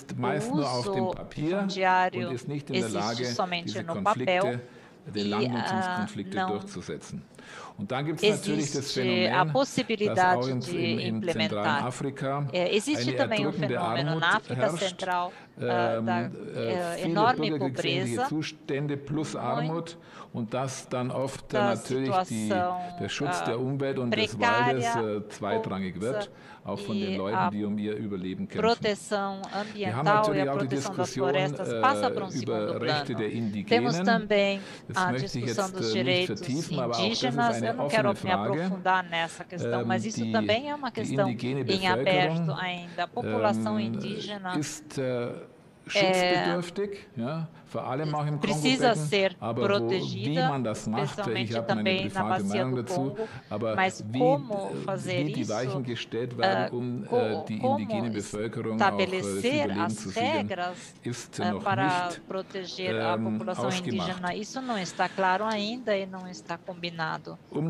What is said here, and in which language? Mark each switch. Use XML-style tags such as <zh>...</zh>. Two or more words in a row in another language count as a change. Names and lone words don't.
<pt>O uso fundiário existe somente no papel e não existe a possibilidade de implementar. Existe também um fenômeno na África Central da enorme pobreza,</pt> <de>und dass dann oft natürlich der Schutz der Umwelt und des Waldes zweitrangig wird, auch von den Leuten, die um ihr Überleben kämpfen.</de> <pt>Proteção ambiental e a proteção das florestas passa para um segundo plano. Temos também a discussão dos direitos indígenas. Eu não quero me aprofundar nessa questão, mas isso também é uma questão em aberto ainda. A população indígena precisa ser protegida, especialmente também na bacia do Congo, mas como fazer isso, como estabelecer as regras para proteger a população indígena, isso não está claro ainda e não está combinado.</pt>